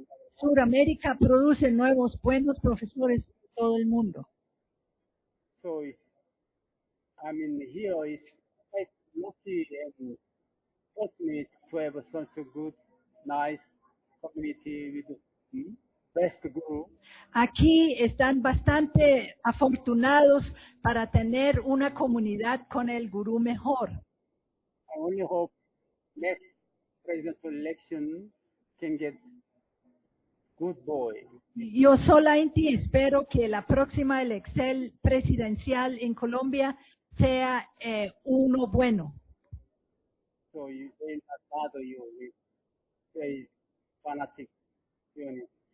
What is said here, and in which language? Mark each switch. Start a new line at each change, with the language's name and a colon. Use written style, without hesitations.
Spanish: Sudamérica produce nuevos buenos profesores en todo el mundo.
English: So it's, I mean, here is quite lucky and fortunate to have such a good, nice community with the best guru.
Spanish: Aquí están bastante afortunados para tener una comunidad con el gurú mejor.
English: I only hope next presidential election. Can get good boy.
Spanish: Yo solamente espero que la próxima elección presidencial en Colombia sea uno bueno.
English: So you may not bother you with a fanatic unit.